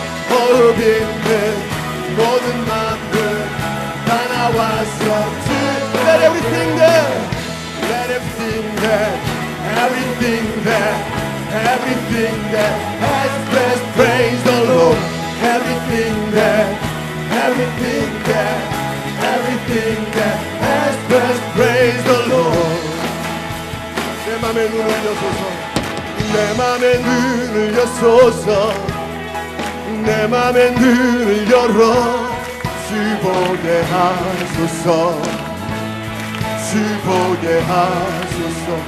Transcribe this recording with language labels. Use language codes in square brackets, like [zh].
[ko] 호흡 있는 모든 만물 다 나와서 주. [en] Let everything that, let everything that, everything that, everything that has breath, praise the Lord. Everything that, everything that, everything that has breath, praise the Lord. [ko] 내 맘에 눈을 여소서, 내 맘에 눈을 여소서, 내 맘에 눈을 열어 주 보게 하소서, 주 보게 하소서.